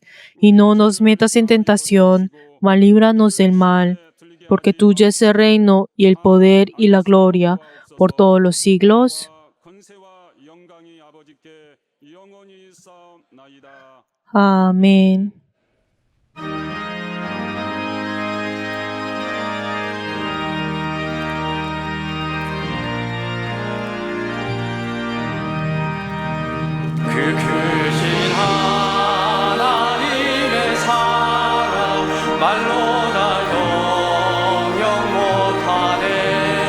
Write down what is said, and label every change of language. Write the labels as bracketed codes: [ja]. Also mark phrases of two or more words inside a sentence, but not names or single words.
[es] Y no nos metas en tentación, mas líbranos del mal, porque tuyo es el reino, y el poder, y la gloria, por todos los siglos. Amén. [ko] 그 크신 하나님의 사랑 말로 다 영영 못하네.